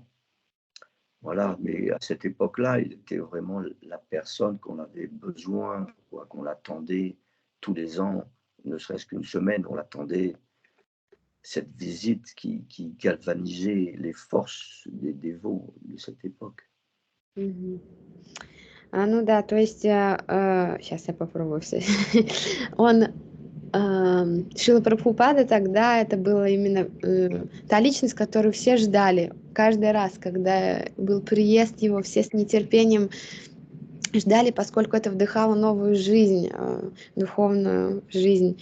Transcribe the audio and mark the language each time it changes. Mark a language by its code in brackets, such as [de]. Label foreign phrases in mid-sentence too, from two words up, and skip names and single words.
[fr] Voilà, mais à cette époque-là, il était vraiment la personne qu'on avait besoin, qu'on l'attendait tous les ans, ne serait-ce qu'une semaine, on l'attendait. Cette visite qui galvanisait les forces des dévots de cette époque. [ru] Ну да, то есть, сейчас я попробую все. Он, Шрила Прабхупада тогда, это была именно та личность, которую все ждали. Каждый раз, когда был приезд его, все с нетерпением ждали, поскольку это вдыхало новую жизнь, духовную жизнь.